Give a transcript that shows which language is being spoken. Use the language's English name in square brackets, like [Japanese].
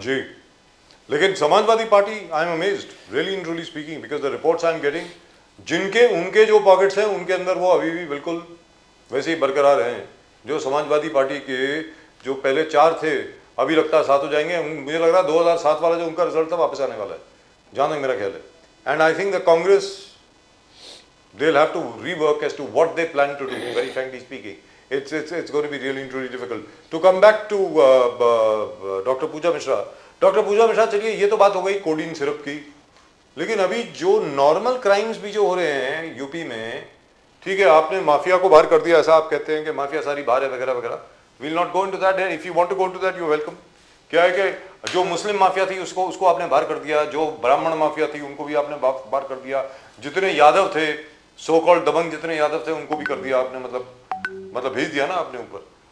[Hindi] जी, लेकिन Samajwadi party, [English] I am amazed really and truly speaking, because the reports I am getting, [Hindi] जिनके उनके जो pockets हैं उनके अंदर वो अभी भी बिल्कुल वैसे ही बरकरार हैं। जो समाजवादी पार्टी के जो पहले 4 थे, अभी लगता है 7 हो जाएंगे। मुझे लग रहा है 2007 वाला जो उनका रिजल्ट था वापस आने वाला है, जहाँ तक मेरा ख्याल है। [English] And I think the Congress, they will have to rework as to what they plan to do, very frankly speaking. It's going to be really and truly difficult. To come back to doctor Pooja Mishra. [Hindi] Doctor पूजा मिश्रा, चलिए ये तो बात हो गई codeine syrup की, लेकिन अभी जो नॉर्मल क्राइम्स भी जो हो रहे हैं यूपी में, ठीक है, आपने माफिया को बाहर कर दिया, ऐसा आप कहते हैं कि माफिया सारी बाहर है वगैरह वगैरह। [English] Will not go into that, if you want to go into that you welcome. [Hindi] क्या है कि जो मुस्लिम माफिया थी उसको आपने बाहर कर दिया, जो ब्राह्मण माफिया थी उनको भी आपने बाहर कर दिया, जितने यादव थे, सो कॉल्ड दबंग जितने यादव थे उनको भी कर दिया आपने, मतलब भेज दिया ना आपने ऊपर।